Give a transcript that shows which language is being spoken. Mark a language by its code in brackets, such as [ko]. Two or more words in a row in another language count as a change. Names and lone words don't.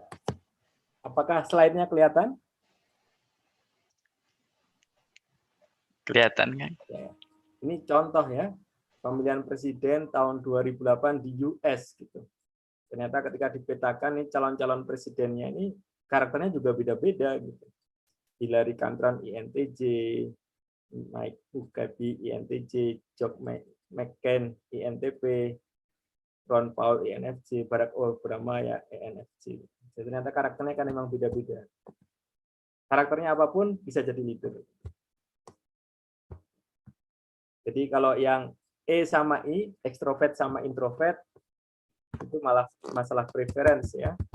[id] Apakah slide-nya kelihatan? Kelihatan kan? Ya. Ini contoh ya, pemilihan presiden tahun 2008 di US gitu. Ternyata ketika dipetakan nih calon-calon presidennya ini karakternya juga beda-beda gitu. Hillary Clinton INTJ, Mike Huckabee INTJ, Joe McCain INTP, Ron Paul INFJ, Barack Obama ya INFJ. Jadi ternyata karakternya kan memang beda-beda. Karakternya apapun bisa jadi leader. Jadi kalau yang E sama I, ekstrovert sama introvert, itu malah masalah preference ya.